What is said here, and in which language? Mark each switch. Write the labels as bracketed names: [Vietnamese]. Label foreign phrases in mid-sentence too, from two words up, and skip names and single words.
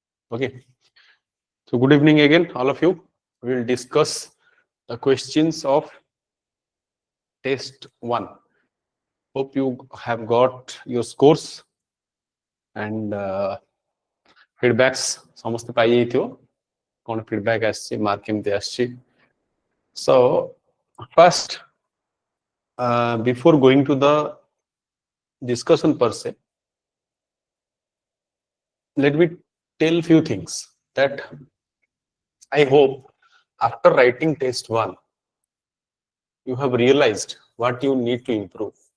[English] Okay. So good evening again, all of you. We will discuss the questions of test 1. Hope you have got your scores and feedbacks. [Odia] ସମସ୍ତେ ପାଇ ଯାଇଥିବ କ'ଣ feedback ଆସିଛି mark କେମିତି ଆସିଛି. [English] So first before going to the discussion per se, let me tell few things that I hope after writing test 1 you have realized what you need to improve.